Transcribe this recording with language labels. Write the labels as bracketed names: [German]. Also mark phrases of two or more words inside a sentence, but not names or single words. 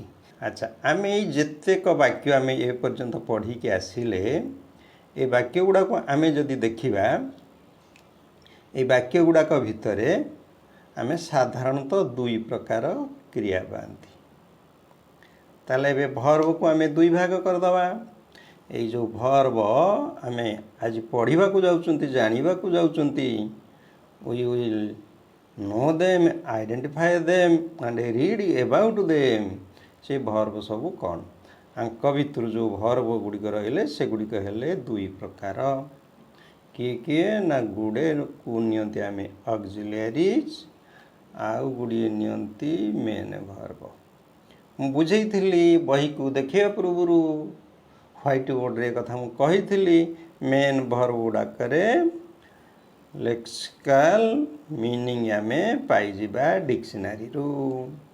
[Odia] ଆଚ୍ଛା ଆମେ ଏଇ ଯେତେକ ବାକ୍ୟ ଆମେ ଏ ପର୍ଯ୍ୟନ୍ତ ପଢ଼ିକି ଆସିଲେ ଏ ବାକ୍ୟ ଗୁଡ଼ାକୁ ଆମେ ଯଦି ଦେଖିବା এই ବାକ୍ୟ ଗୁଡ଼ାକ ଭିତରେ ଆମେ ସାଧାରଣତଃ 2 ପ୍ରକାର କ୍ରିୟା ପାଆନ୍ତି। ତାହେଲେ ଏବେ ଭର୍ବକୁ ଆମେ 2 ଭାଗ କରିଦେବା। ଏଇ ଯେଉଁ ଭର୍ବ ଆମେ ଆଜି ପଢ଼ିବାକୁ ଯାଉଛନ୍ତି, ଜାଣିବାକୁ ଯାଉଛନ୍ତି, [English] we will know them, identify them and read about them। [Odia] ସେ ଭର୍ବ ସବୁ କ'ଣ? ଆଙ୍କ ଭିତରୁ ଯେଉଁ ଭର୍ବ ଗୁଡ଼ିକ ରହିଲେ ସେଗୁଡ଼ିକ ହେଲେ 2 ପ୍ରକାର। କିଏ କିଏ ନା ଗୁଡ଼େକୁ ନିଅନ୍ତି ଆମେ ଅକ୍ସିଲିଆରିଜ୍, ଆଉ ଗୁଡ଼ିଏ ନିଅନ୍ତି [English] main verb. [Odia] ମୁଁ ବୁଝେଇଥିଲି ବହିକୁ ଦେଖିବା ପୂର୍ବରୁ [English] white boardରେ [Odia] କଥା ମୁଁ କହିଥିଲି [English] main verb [Odia] ଗୁଡ଼ାକରେ [English] lexical meaning [Odia] ଆମେ ପାଇଯିବା ଡିକ୍ସନାରୀରୁ।